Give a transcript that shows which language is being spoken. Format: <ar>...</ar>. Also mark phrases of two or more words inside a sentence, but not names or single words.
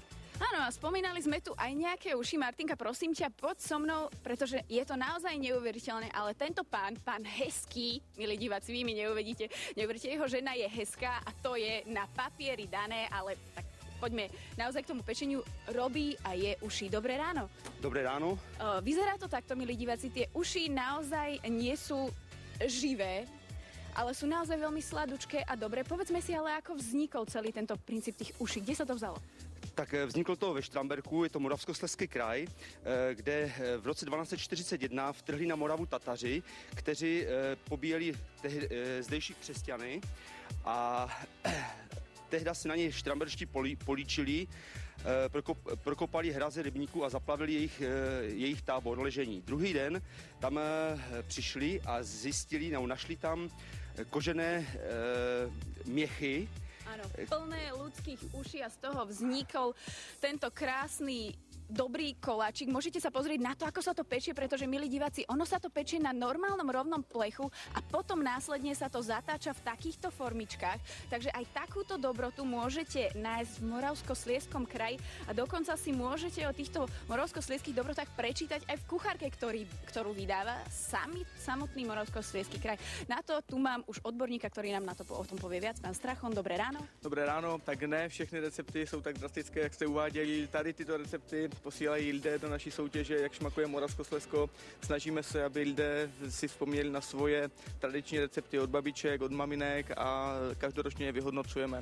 <sk>Áno, a spomínali sme tu aj nejaké uši. Martinka, prosím ťa, poď so mnou, pretože je to naozaj neuveriteľné, ale tento pán Hezký, milí diváci, vy mi neuveríte, jeho žena je hezká a to je na papieri dané, ale tak poďme naozaj k tomu pečeniu. Robí a je uši. Dobré ráno. Dobré ráno. Vyzerá to takto, milí diváci, tie uši naozaj nie sú živé, ale sú naozaj veľmi sladučké a dobré. Povedzme si ale, ako vznikol celý tento princíp tých uší. Kde sa to vzalo?</sk> <cs>Tak vzniklo to ve Štramberku, je to Moravskoslezský kraj, kde v roce 1241 vtrhli na Moravu Tataři, kteří pobíjeli zdejší křesťany a tehda se na něj štramberští políčili, prokopali hraze rybníků a zaplavili jejich tábor ležení. Druhý den tam přišli a zjistili, našli tam kožené měchy.</cs> <sk>Áno, plné ľudských uší a z toho vznikol tento krásny dobrý koláčik. Môžete sa pozrieť na to, ako sa to pečie, pretože, milí diváci, ono sa to pečie na normálnom rovnom plechu a potom následne sa to zatáča v takýchto formičkách. Takže aj takúto dobrotu môžete nájsť v Moravskosliezskom kraji a dokonca si môžete o týchto moravskosliezských dobrotách prečítať aj v kuchárke, ktorú vydáva samotný Moravskosliezský kraj. Na to tu mám už odborníka, ktorý nám o tom povie viac. Pán Strachon, dobré ráno.</sk> <cs>Dobré ráno, tak ne všechny recepty jsou tak drastické, jak jste uváděli. Tady tyto recepty posílají lidé do naší soutěže, jak šmakuje Moravskoslezsko. Snažíme se, aby lidé si vzpomněli na svoje tradiční recepty od babiček, od maminek a každoročně je vyhodnocujeme.</cs>